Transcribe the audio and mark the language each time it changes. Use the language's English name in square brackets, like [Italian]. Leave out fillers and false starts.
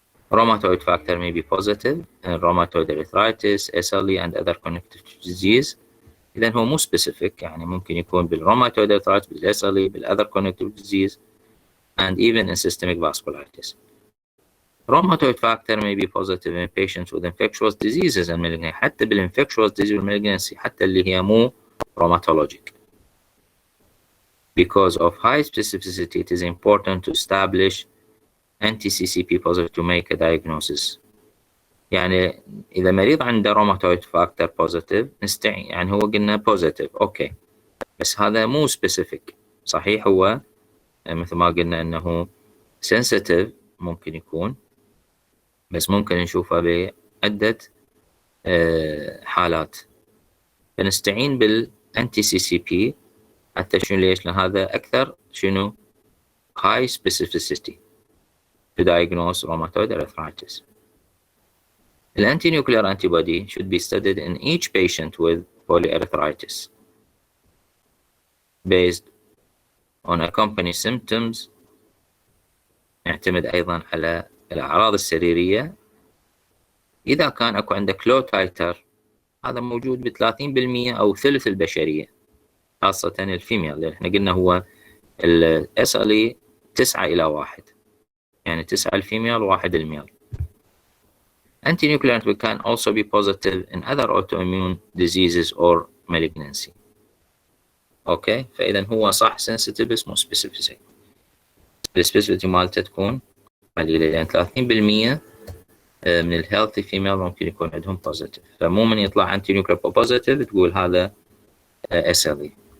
[English] Rheumatoid factor may be positive in rheumatoid arthritis, SLE and other connective disease. [Arabic] إذن هو مو specific، يعني ممكن يكون بالrheumatoid arthritis، بالSLE، بال [English] other connective disease and even in systemic vasculitis. Rheumatoid factor may be positive in patients with infectious diseases and malignancy. [Arabic] حتى بالinfectious disease والmalignancy، حتى اللي هي مو rheumatologic. [English] Because of high specificity, it is important to establish anti-CCP positive to make a diagnosis. [Arabic] يعني إذا مريض عنده rheumatoid factor positive نستعين، يعني هو قلنا positive أوكي، بس هذا مو specific. صحيح هو مثل ما قلنا أنه sensitive ممكن يكون، بس ممكن نشوفه بعدة حالات، فنستعين بالانتي CCP حتى شنو ليش؟ لأن هذا أكثر شنو [English] high specificity to diagnose rheumatoid arthritis. The anti-nuclear antibody should be studied in each patient with polyarthritis based on accompanying symptoms. [Arabic] نعتمد أيضا على الأعراض السريرية. إذا كان أكو عندك low titer، هذا موجود ب30% أو ثلث البشرية، خاصة الفيميل، اللي احنا قلنا هو SLE 9:1، يعني 9 الفيميل و1 الميل. [English] Anti-nuclear antibody can also be positive in other autoimmune diseases or malignancy. [Arabic] اوكي، فإذا هو صح sensitive بس مو specific. السبيسيفيتي مالته تكون قليلة، لأن 30% من الهيلثي فيميل ممكن يكون عندهم بوزيتيف، فمو من يطلع انتي نيوكلير بوزيتيف تقول هذا SLE.